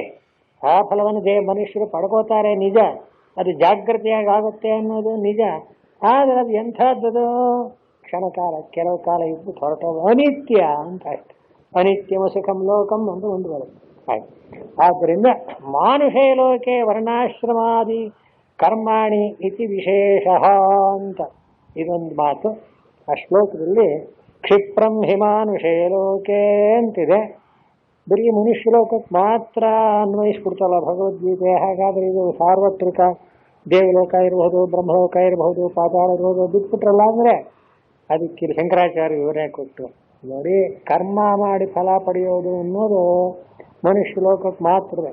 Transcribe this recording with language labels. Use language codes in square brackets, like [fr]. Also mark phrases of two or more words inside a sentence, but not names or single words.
[kn] ಆ ಫಲವನ್ನು ಮನುಷ್ಯರು ಪಡ್ಕೋತಾರೆ ನಿಜ, ಅದು ಜಾಗೃತಿಯಾಗಿ ಆಗುತ್ತೆ ಅನ್ನೋದು ನಿಜ. ಆದರೆ ಅದು ಎಂಥದ್ದು? ಕ್ಷಣಕಾಲ, ಕೆಲವು ಕಾಲ ಇದ್ದು ಹೊರಟೋದು, ಅನಿತ್ಯ ಅಂತ ಆಯ್ತು. [sa] ಅನಿತ್ಯಮ ಸುಖಂ ಲೋಕಂ [kn] ಅಂತ ಒಂದು ಬರುತ್ತೆ ಆಯ್ತು. ಆದ್ದರಿಂದ [sa] ಮಾನುಷೇ ಲೋಕೆ ವರ್ಣಾಶ್ರಮಾದಿ ಕರ್ಮಾಣಿ ಇತಿ ವಿಶೇಷ [kn] ಅಂತ ಇದೊಂದು ಮಾತು ಆ ಶ್ಲೋಕದಲ್ಲಿ. [sa] ಕ್ಷಿಪ್ರಂ ಹಿಮಾನುಷೇ ಲೋಕೆ [kn] ಅಂತಿದೆ. ಬರೀ ಮನುಷ್ಯ ಲೋಕಕ್ಕೆ ಮಾತ್ರ ಅನ್ವಯಿಸ್ಬಿಡ್ತಲ್ಲ ಭಗವದ್ಗೀತೆ. ಹಾಗಾದ್ರೆ ಇದು ಸಾರ್ವತ್ರಿಕ ದೇವಲೋಕ ಇರಬಹುದು, ಬ್ರಹ್ಮಲೋಕ ಇರಬಹುದು, ಪಾತಾಳ ಇರಬಹುದು, ಬಿಟ್ಬಿಟ್ರಲ್ಲ ಅಂದರೆ ಅದಕ್ಕೆ ಶಂಕರಾಚಾರ್ಯ ವಿವರಣೆ ಕೊಟ್ಟು ನೋಡಿ, ಕರ್ಮ ಮಾಡಿ ಫಲ ಪಡೆಯೋದು ಅನ್ನೋದು ಮನುಷ್ಯ ಲೋಕಕ್ಕೆ ಮಾತ್ರವೇ.